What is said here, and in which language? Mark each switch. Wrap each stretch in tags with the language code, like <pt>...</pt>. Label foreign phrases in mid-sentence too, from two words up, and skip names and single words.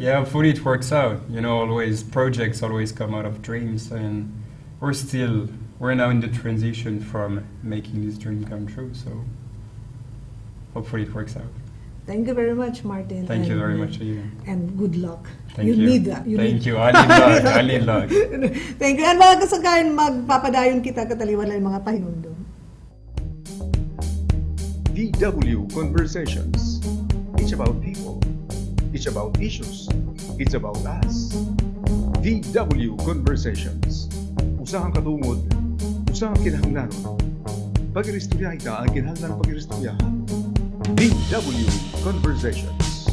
<en>Yeah, hopefully it works out. Projects always come out of dreams, and we're now in the transition from making this dream come true, so hopefully it works out. Thank you very much, Martin. Thank you very much, Eva. And good luck. Thank you. Need that. Thank you. I need luck. I need luck. Thank you.</en> <war>And mga kasagayan, magpapadayon kita kataliwan lang mga pahinumdum.</war> <en>VW Conversations. It's about people. It's about issues. It's about us. VW Conversations.</en> <war>Usahang katungod. Usahang kinahanglanon. Pag-iristorya ita ang kinahanglan pag-iristoryahan.</war> <en>VW Conversations.</en>